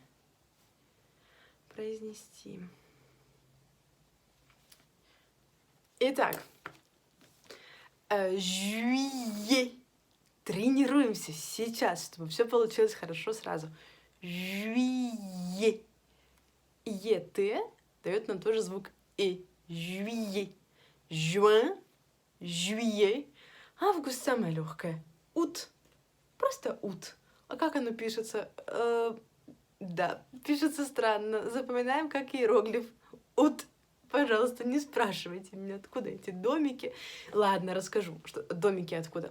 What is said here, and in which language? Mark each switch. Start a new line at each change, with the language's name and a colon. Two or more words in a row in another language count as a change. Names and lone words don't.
Russian: Произнести. Итак. Juillet. Тренируемся сейчас, чтобы все получилось хорошо сразу. Juillet. Е-т дает нам тоже звук «э».
French: Juillet. Juin. Juillet.
Russian: Август самое легкое. Ут. Просто ут. А как оно пишется? Да, пишется странно. Запоминаем как иероглиф. Ут. Пожалуйста, не спрашивайте меня, откуда эти домики. Ладно, расскажу, что домики откуда.